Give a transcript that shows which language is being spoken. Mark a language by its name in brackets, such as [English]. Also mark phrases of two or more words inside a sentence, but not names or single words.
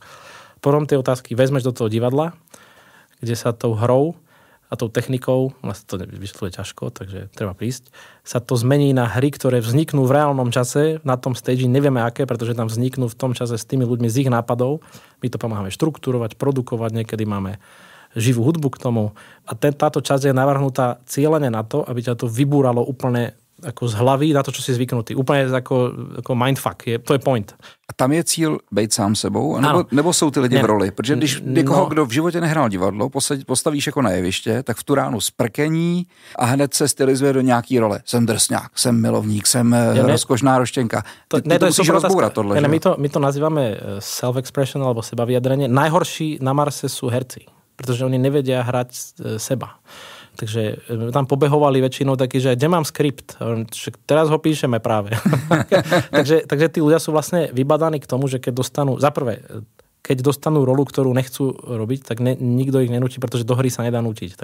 [Slovak] Potom tie otázky vezmeš do toho divadla, kde sa tou hrou a tou technikou, vlastne to vysvetľuje ťažko, takže treba prísť, sa to zmení na hry, ktoré vzniknú v reálnom čase, na tom stage, nevieme aké, pretože tam vzniknú v tom čase s tými ľuďmi z ich nápadov. My to pomáhame štruktúrovať, produkovať, niekedy máme živú hudbu k tomu. A táto časť je navrhnutá cieľene na to, aby ťa to vybúralo úplne ako z hlavy na to, čo si zvyknutý. Úplne ako mindfuck. To je point. [Czech] A tam je cíl být sám sebou? Nebo jsou ty lidi v roli? Protože když někoho, kdo v životě nehrál divadlo, postavíš jako na jeviště, tak v tu ránu sprkení a hned se stylizuje do nějaký role. Jsem drsňák, jsem milovník, jsem rozkošná roštěnka. To musíš rozbourat tohle. [Slovak] My to nazývame self-expression alebo sebavyjadrenie. Najhorší na Marse sú herci, pretože oni nevedia hrať seba. Takže tam pobehovali väčšinou taký, že kde mám skript? Teraz ho píšeme práve. takže tí ľudia sú vlastne vybadaní k tomu, že keď dostanú rolu, ktorú nechcú robiť, tak nikto ich nenúti, pretože do hry sa nedá nútiť.